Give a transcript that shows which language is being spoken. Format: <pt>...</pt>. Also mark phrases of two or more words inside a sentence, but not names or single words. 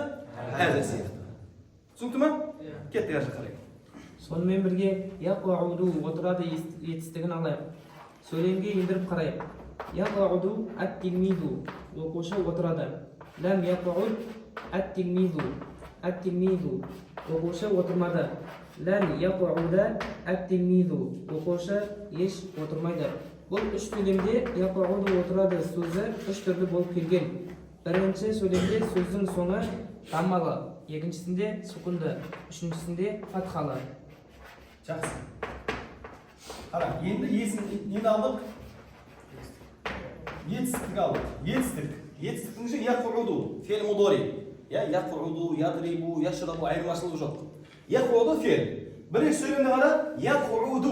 <kk>Хаза сияқты. Түсінікті ме? Кеттік ар жаққа қарайық. Сонымен бірге яқуауду отырады етістігін алайық. Сөйлемге ендіріп қарайық.</kk> <ar>يقعد التلميذ.</ar> <kk>Оқушы отырады.</kk> <ar>لم يقعد التلميذ.</ar> <uz>o'quvchi o'tirmadi.</uz> <ar>لن يقعد التلميذ,</ar> <uz>o'quvchi ish o'tirmaydi. Bu uch so'limda yaq'udu o'tiradi so'zi uch turli bo'lib kelgan. Birinchi so'limda so'zning so'ngi dammali, ikkinchisida sukunli, uchinchisida fathali.</uz> <kk>Жақсы. Қара, енді енді алдық. Етістік алдық. Етістіктің іші яқуду,</kk> <ar>فعل مضارع. يقعد يضرب يشرب</ar> <kk>айырмашылығы жоқ. Яқуду фе'л. Бірінші сөйлемде қара, яқуду.</kk>